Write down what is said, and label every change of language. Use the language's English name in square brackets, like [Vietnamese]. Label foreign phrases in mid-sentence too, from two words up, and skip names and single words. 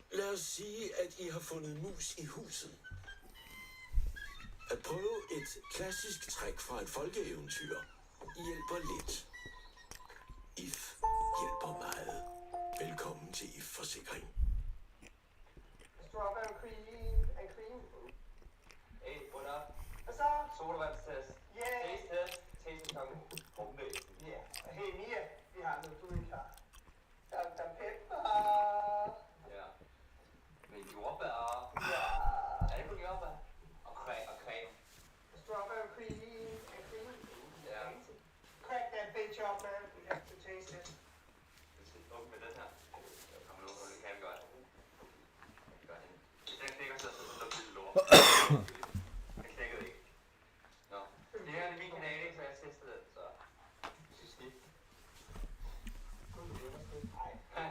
[Danish] at sige, at I har fundet mus i huset. At prøve et klassisk træk fra et folkeeventyr hjælper lidt. IF hjælper meget. Velkommen til IF Forsikring. [English] Strawberry and cream. Hey, what up? [Danish] Hvad så? Sodavandstest. [English] Yeah. Taste-test. Taste-test. Yeah. [Danish] Hey, Mia. Vi har noget, du ikke har. Dr. Pepper. Ja. Med jordbær. Ja. Er det kun jordbær? Og creme. [English] Strawberry and cream. Ja. Crack that bitch up, man. We have to taste it. [Danish] Åbn med den her. Kom nu, det kan vi godt. Den knækker sig så der bliver lort. Den knækkede ikke. Nå. Det her er min kanale, så jeg tester den, så... Synes det. Nej.